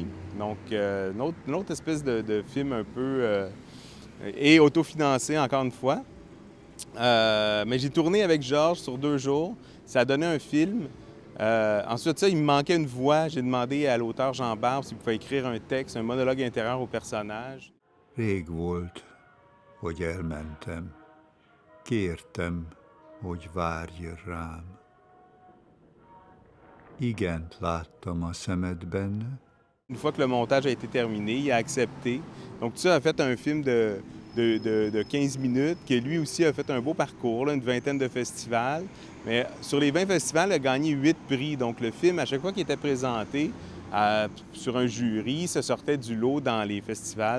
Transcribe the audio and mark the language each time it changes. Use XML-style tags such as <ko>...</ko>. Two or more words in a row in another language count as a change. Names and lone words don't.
<fr>Donc, une autre espèce de film un peu... et autofinancé, encore une fois. Mais j'ai tourné avec Georges sur 2 jours. Ça a donné un film. Ensuite de ça, il me manquait une voix. J'ai demandé à l'auteur Jean Barbe s'il pouvait écrire un texte, un monologue intérieur au personnage.</fr> <hu>Rég volt, hogy elmentem. Kértem, hogy várj rám. Igent láttam a szemed benne.</hu> <fr>Une fois que le montage a été terminé, il a accepté. Donc tout ça a fait un film de 15 minutes, qui lui aussi a fait un beau parcours, là, une vingtaine de festivals. Mais sur les 20 festivals, il a gagné 8 prix. Donc le film, à chaque fois qu'il était présenté sur un jury, se sortait du lot dans les festivals.</fr>